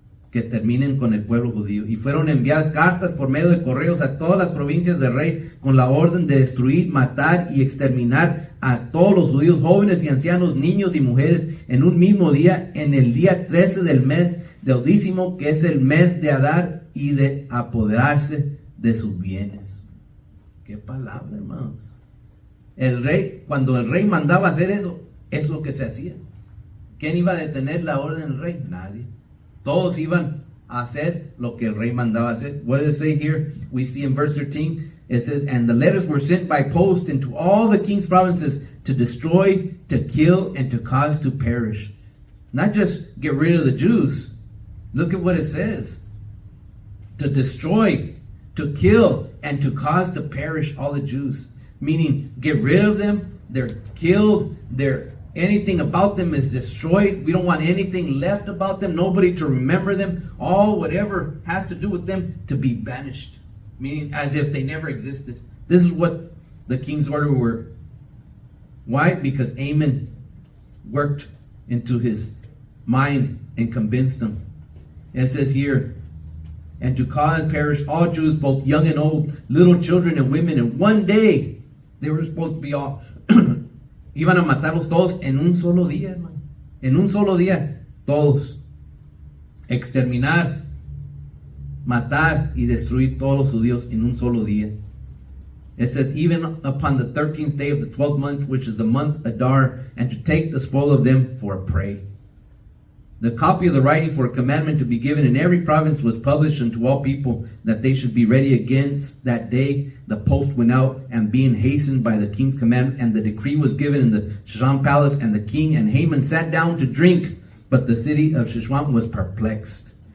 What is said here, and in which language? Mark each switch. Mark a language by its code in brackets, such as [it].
[es] Que terminen con el pueblo judío. Y fueron enviadas cartas por medio de correos a todas las provincias del rey, con la orden de destruir, matar y exterminar a todos los judíos, jóvenes y ancianos, niños y mujeres, en un mismo día, en el día 13 del mes deudísimo, que es el mes de Adar, y de apoderarse de sus bienes. Qué palabra, hermanos. El rey, cuando el rey mandaba hacer eso, es lo que se hacía. ¿Quién iba a detener la orden del rey? Nadie. Todos iban a hacer lo que el rey mandaba hacer. [en] What does it say here? We see in verse 13, it says, and the letters were sent by post into all the king's provinces to destroy, to kill, and to cause to perish. Not just get rid of the Jews. Look at what it says. To destroy, to kill, and to cause to perish all the Jews. Meaning, get rid of them, they're killed, anything about them is destroyed. We don't want anything left about them. Nobody to remember them. All whatever has to do with them to be banished. Meaning as if they never existed. This is what the king's order were. Why? Because Amon worked into his mind and convinced him. It says here, and to cause perish all Jews, both young and old, little children and women. In one day, they were supposed to be all... [es] Iban a matarlos todos en un solo día, hermano. En un solo día, todos. Exterminar, matar y destruir todos los judíos en un solo día. [en] It says, even upon the 13th day of the 12th month, which is the month Adar, and to take the spoil of them for a prey. The copy of the writing for a commandment to be given in every province was published unto all people, that they should be ready against that day. The post went out, and being hastened by the king's command, and the decree was given in the Shushan palace, and the king and Haman sat down to drink, but the city of Shushan was perplexed.